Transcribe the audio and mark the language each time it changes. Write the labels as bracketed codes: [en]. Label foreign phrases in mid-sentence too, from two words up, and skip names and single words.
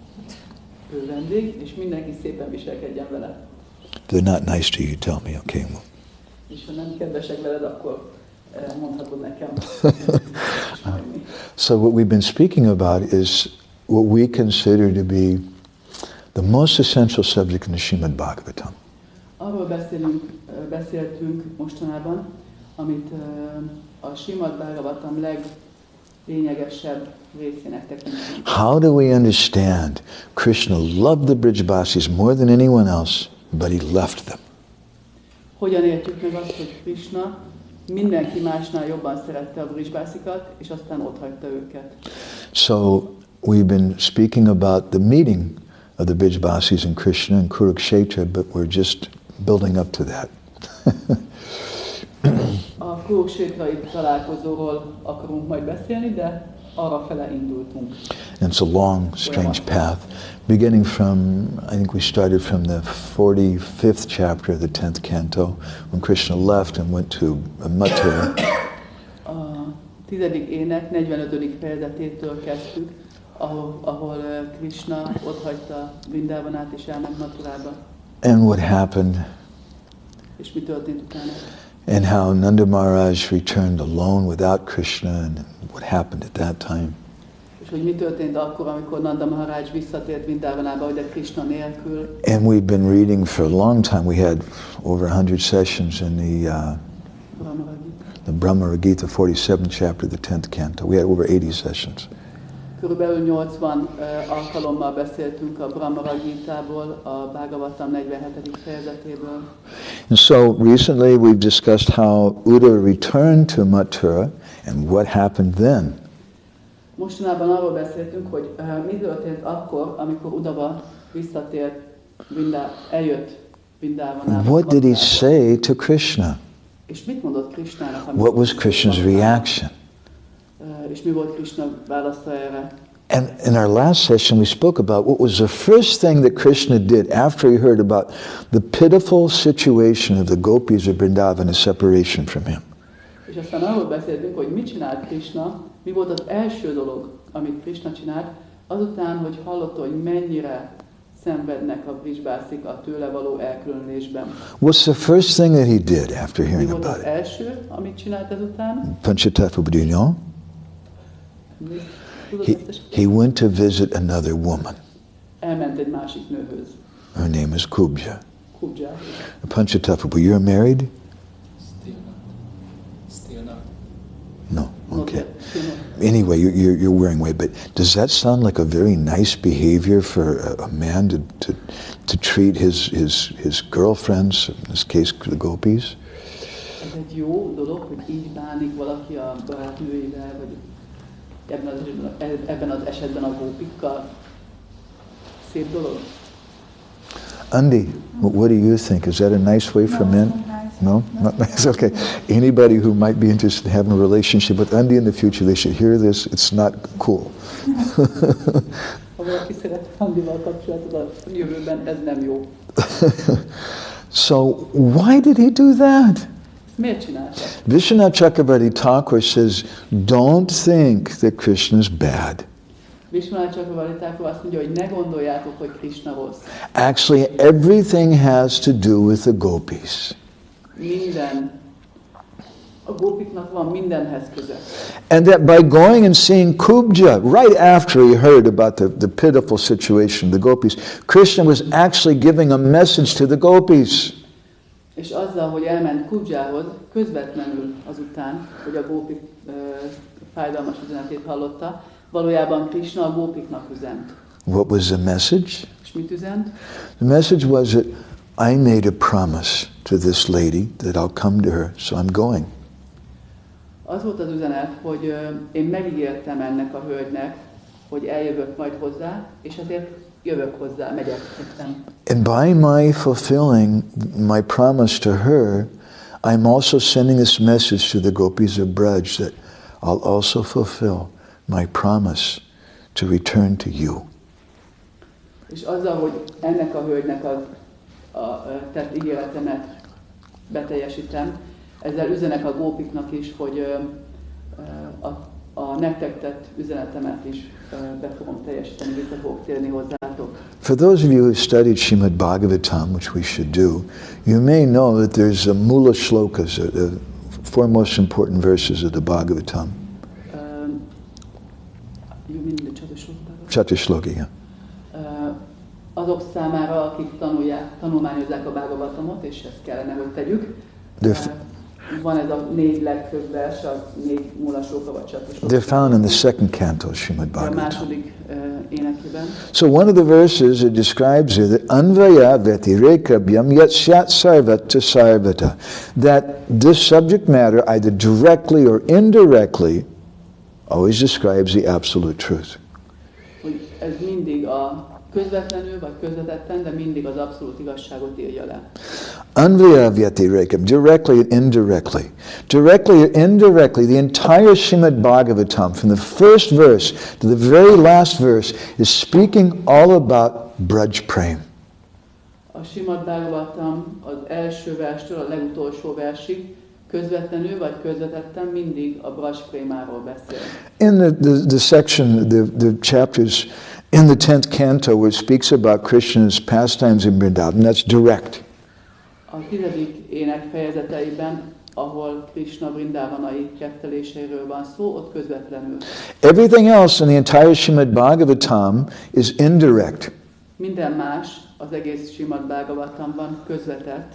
[en] If they're not nice to you, tell me, okay? So what we've been speaking about is what we consider to be the most essential subject in the Srimad Bhagavatam. [hu] Arról beszéltünk mostanában, amit a Srimad Bhagavatam leglényegesebb részének tekintünk. [en] How do we understand Krishna loved the Brijbasis more than anyone else, but he left them? [hu] Hogyan értjük meg azt, hogy Krishna mindenki másnál jobban szerette a Brijbasikat, és aztán otthagyta őket? [en] So we've been speaking about the meeting of the Brijbasis and Krishna in Kurukshetra, but we're just building up to that. [hu] A Kuruksetrai találkozóról akarunk majd beszélni, de arra fele indultunk. [en] And it's a long, strange path, beginning from, I think we started from the 45th chapter of the 10th canto, when Krishna left and went to Mathura. [hu] A 10. ének 45. fejezetétől kezdtük, ahol Krishna otthagyta Vrindavanát és elment Mathurába. [en] And what happened, [hu] és mi történt utána? [en] and how Nanda Maharaj returned alone without Krishna, and what happened at that time. [hu] És hogy mi történt akkor, amikor Nanda Maharaj visszatért Vrindavanába, hogy de Krishna nélkül. [en] And we've been reading for a long time. We had over 100 sessions in the Brahma Gita 47th chapter, the 10th canto. We had over 80 sessions. [hu] Körülbelül 80 alkalommal beszéltünk a Brahma Gita-ból, a Bhagavatam 47. fejezetéből. [en] And so recently we've discussed how Uddhava returned to Mathura and what happened then. [hu] Mostanában arról beszéltünk, hogy mi történt akkor, amikor Udava visszatért, eljött Vrindávanába. [en] What did he say to Krishna? [hu] És mit mondott Krishnának? [en] What was Krishna's reaction? [hu] És mi volt Krishna válasza erre? [en] And in our last session we spoke about what was the first thing that Krishna did after he heard about the pitiful situation of the gopis of Vrindavan, a separation from him. [hu] És aztán arról beszéltünk, hogy mit csinált Krishna, mi volt az első dolog, amit Krishna csinált, azután, hogy hallotta, hogy mennyire szenvednek a vrisbászik a tőle való elkülönülésben. [en] What's the first thing that he did after hearing [hu] Mi volt [en] about [hu] az [en] it? [hu] első, amit csinált ezután? Panchatattva Budinyo. [en] He went to visit another woman. [hu] Elment egy másik nőhöz. [en] Her name is Kubja. Kubja. Panchatattva, but you're married? Still not. No, okay. Anyway, you're wearing weight, but does that sound like a very nice behavior for a man to treat his girlfriends, in this case the gopis? [hu] Ez egy jó dolog, hogy így bánik valaki a barátnőivel, vagy ebben az esetben a gópikkal. Szép dolog. [en] Andi, what do you think? Is that a nice way for men? No? Not nice? Okay. Anybody who might be interested in having a relationship with Andi in the future, they should hear this. It's not cool. [hu] Ha valaki szeret Andival kapcsolatot a jövőben, ez nem jó. [en] So why did he do that? [hu] Miért csinálta? [en] Vishwanath Chakravarti Thakur says, don't think that Krishna is bad. [hu] Vishwanath Chakravarti Thakur azt mondja, hogy ne gondoljátok, hogy Krishna rossz. [en] Actually, everything has to do with the gopis. [hu] Minden. A gópiknak van mindenhez köze. [en] And that by going and seeing Kubja, right after he heard about the pitiful situation of the gopis, Krishna was actually giving a message to the gopis. [hu] És azzal, hogy elment Kubjához, közvetlenül azután, hogy a gópik fájdalmas üzenetét hallotta, valójában Krishna a gópiknak üzent. [en] What was the message? [hu] És mit üzent? [en] The message was that I made a promise to this lady that I'll come to her, so I'm going. [hu] Az volt az üzenet, hogy én megígértem ennek a hölgynek, hogy eljövök majd hozzá, és ezért jövök hozzá, megyek éppen. [en] And by my fulfilling my promise to her, I'm also sending this message to the gopis of Braj that I'll also fulfill my promise to return to you. [hu] És azzal, hogy ennek a hölgynek a tett ígéretemet beteljesítem, ezzel üzenek a gópiknak is, hogy a nektek tett üzenetemet is be fogom teljesíteni, vissza fogok térni hozzátok. [en] For those of you who studied Srimad Bhagavatam, which we should do, you may know that there's a [sa] mula shlokas, [en] the four most important verses of the Bhagavatam. You mean the Chatusloka? Chatusloka, yeah. [hu] Azok számára, akik tanulmányozzák a Bhagavatamot, és ezt kellene, hogy tegyük. Van ez a 4 legfőbb vers, a 4 mulasóka vagy Chatusloka. [en] They're found in the second canto of Srimad [hu] A [en] Bhagavatam. [hu] második énekében. [en] So one of the verses it describes here that [sa] anvaya vetirekabhyam yat syat sarvata sarvata, [en] that this subject matter either directly or indirectly always describes the absolute truth. [hu] Hogy ez mindig a közvetlenül vagy közvetetten, de mindig az abszolút igazságot írja le. [sa] Anvaya vetirekam, [en] directly and indirectly. Directly or indirectly, the entire Srimad Bhagavatam, from the first verse to the very last verse, is speaking all about Braj Prem. [hu] A Srimad Bhagavatam az első verstől a legutolsó versig közvetlenül vagy közvetetten mindig a Braj Prémáról beszél. [en] In the section, the chapters in the 10th canto where it speaks about Krishna's pastimes in Vrindavan, that's direct. [hu] A 10. ének fejezeteiben, ahol Krishna Vrindavanai ketteléseiről van szó, ott közvetlenül. [en] Everything else in the entire Srimad Bhagavatam is indirect. [hu] Minden más az egész Srimad Bhagavatamban közvetett.